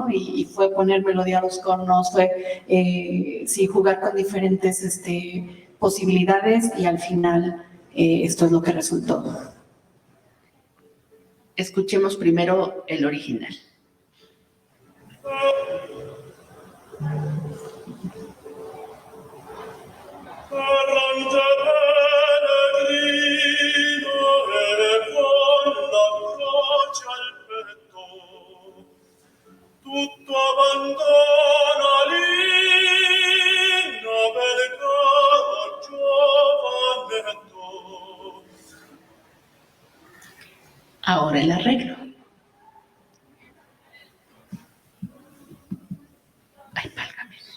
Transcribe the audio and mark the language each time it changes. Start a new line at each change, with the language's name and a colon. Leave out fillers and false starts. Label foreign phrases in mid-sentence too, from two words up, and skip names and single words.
Spanish: Y fue poner melodía a los cornos, fue sí, jugar con diferentes posibilidades y al final esto es lo que resultó. Escuchemos primero el original.
Italian: Errante peregrino e con la croce al petto, tutto abbandona l'inno bel caro giovanetto.
Spanish: Ahora el arreglo. Ay, válgame.